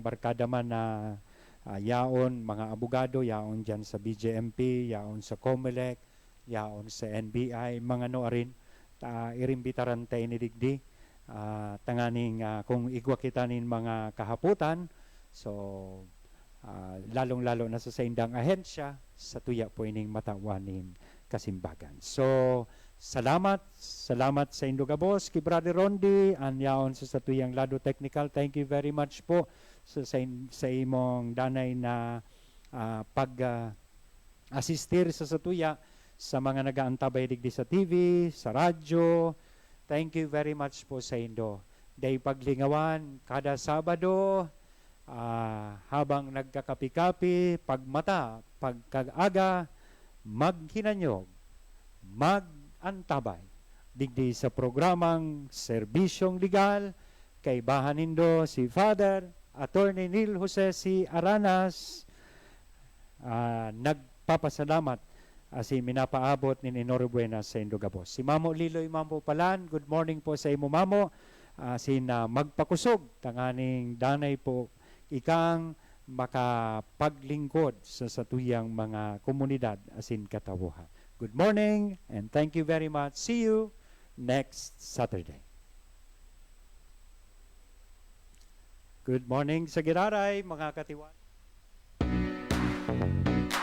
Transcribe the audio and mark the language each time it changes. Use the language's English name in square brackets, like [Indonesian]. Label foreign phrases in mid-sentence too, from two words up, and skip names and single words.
[Bikol] barkada man na yaon, mga abogado, yaon dyan sa BJMP, yaon sa COMELEC, yaon sa NBI, mga no rin, irimbitaran tayo ni digdi, tanganing kung igwa kita nin mga kahaputan, so lalong-lalo na sa indang ahensya, sa tuya po ining matawanin kasimbagan. So, salamat sa Indogabos, kay Brother Rondi, anyaon sa satuyang lado technical. [English] Thank you very much [Bikol] po sa imong danay na pag-assistir sa satuya sa mga nagaantabay digdi sa TV, sa radyo. [English] Thank you very much [Bikol] po sa Indo. Day paglingawan, kada Sabado, habang nagkakapi-kapi, pagmata, pagkag-aga, maghinanyog, mag-antabay digdi sa programang Serbisyong Legal kay Bahanindo si Father Attorney Neil Jose C. Aranas. Nagpapasalamat si minapaabot ni Norebuena sa Indogabos. Si Mamo Liloy Mampo Palan, [English] good morning [Bikol] po sa imo Mamo. Magpakusog tanganing danay po ikang makapaglingkod sa satuyang mga komunidad asin katawuhan. [English] Good morning and thank you very much. See you next Saturday. Good morning [Bikol] sa Giraray, mga katiwan.